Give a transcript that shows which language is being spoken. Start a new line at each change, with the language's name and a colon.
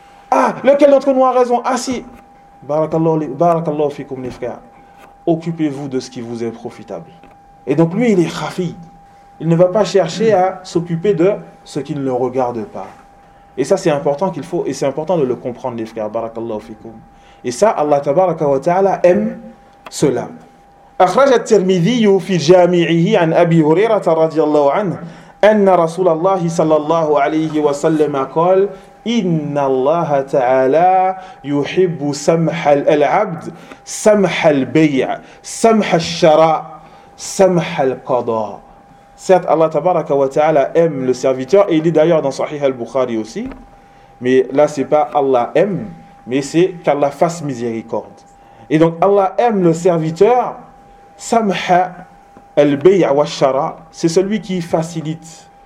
French: Ah, lequel d'entre nous a raison? Ah si, barakallahu fikoum les frères, occupez-vous de ce qui vous est profitable. Et donc lui, il est khafi. Il ne va pas chercher à s'occuper de ce qui ne le regarde pas. Et ça, c'est important qu'il faut, et c'est important de le comprendre, les frères, barakallahu fikoum. Et ça, Allah tabaraka wa ta'ala aime cela.
Arabic: أخرج الترمذي في جامعه عن أبي هريرة رضي الله عنه أن رسول الله صلى الله عليه وسلم قال إن الله تعالى يحب سمح العبد سمح البيع سمح الشراء سمح القضاء.
French: Certes, Allah tabaraka wa ta'ala aime le serviteur. Et il dit d'ailleurs dans Sahih al-Bukhari aussi, mais là c'est pas Allah aime, mais c'est qu'Allah fasse miséricorde. Et donc Allah aime le serviteur.
Arabic: Samha al-bay' wa shara,
French: c'est celui qui facilite.